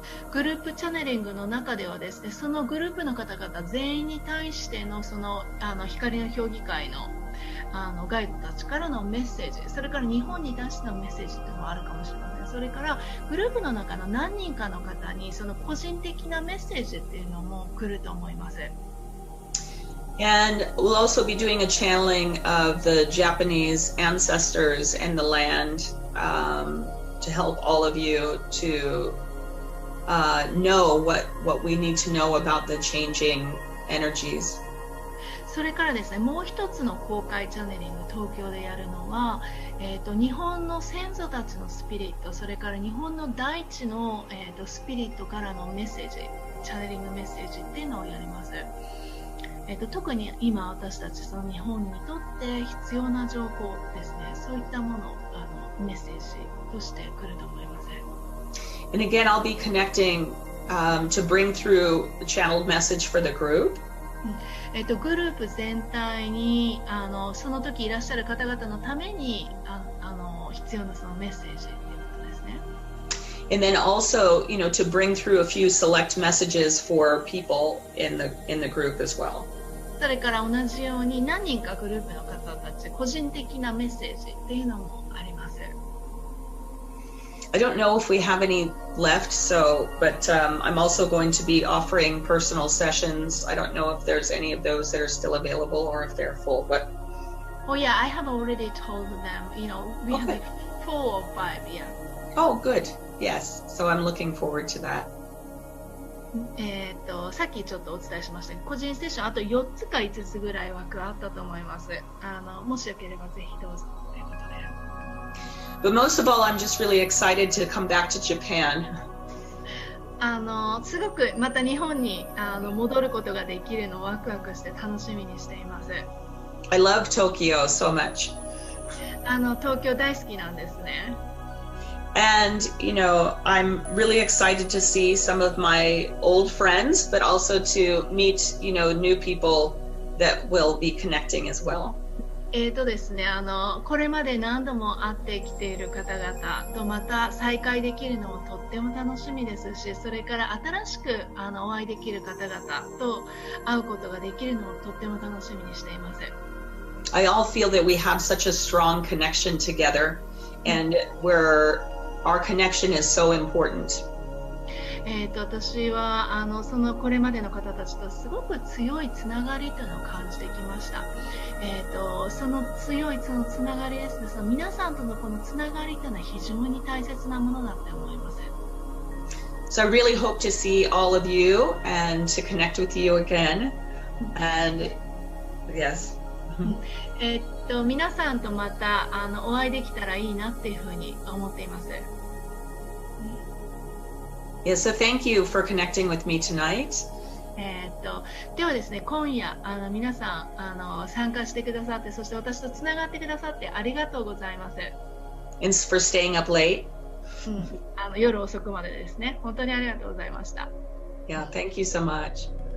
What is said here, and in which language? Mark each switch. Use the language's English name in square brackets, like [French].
[Japanese] グループチャネリングの中ではですね、そのグループの方々全員に対してのその光の評議会のガイドたちからのメッセージ、それから日本に対してのメッセージっていうのもあるかもしれません。それからグループの中の何人かの方にその個人的なメッセージっていうのも来ると思います。 [English] And we'll also be doing a channeling of the Japanese ancestors and the land to help all of you to know what we need to know about the changing energies. [Japanese] それからですね、もう一つの公開チャネリング東京でやるのは、日本の先祖たちのスピリット、それから日本の大地の、スピリットからのメッセージ、チャネリングメッセージっていうのをやります。特に今私たちその日本にとって必要な情報ですね、そういったものをメッセージとして来ると思います。 [English] And again, I'll be connecting to bring through the channeled message for the group. [Japanese] グループ全体にその時いらっしゃる方々のために必要なそのメッセージということですね。 [English] And then also, to bring through a few select messages for people in the group as well. [Japanese] それから同じように何人かグループの方たち個人的なメッセージっていうのもあります。 [English] I don't know if we have any left, but I'm also going to be offering personal sessions. I don't know if there's any of those that are still available or if they're full, but. Oh yeah, I have already told them, we have like 4 or 5, yeah. Oh, good. Yes. So I'm looking forward to that. [Japanese] さっきちょっとお伝えしましたが、個人セッションあと4つか5つぐらい枠あったと思います。もしよければぜひどうぞということで。 [English] But most of all, I'm just really excited to come back to Japan. [Japanese] すごくまた日本に戻ることができるのをワクワクして楽しみにしています。 [English] I love Tokyo so much. [Japanese] 東京大好きなんですね。 [English] And, I'm really excited to see some of my old friends, but also to meet, new people that will be connecting as well. [Japanese] ですね、これまで何度も会ってきている方々とまた再会できるのもとっても楽しみですし、それから新しくお会いできる方々と会うことができるのもとっても楽しみにしています。 [English] I all feel that we have such a strong connection together, and our connection is so important. [Japanese] 私はそのこれまでの方たちとすごく強いつながりというのを感じてきました。その強いそのつながりですね、その皆さんとのこのつながりというのは非常に大切なものだと思います。 [English] So I really hope to see all of you and to connect with you again. And yes. [Japanese] 皆さんとまたお会いできたらいいなっていうふうに思っています。 [English] Yeah, so thank you for connecting with me tonight. [Japanese] ではですね、今夜皆さん参加してくださって、そして私とつながってくださってありがとうございます。 [English] And for staying up late. [Japanese] 夜遅くまでですね、本当にありがとうございました。 [English] Yeah, thank you so much.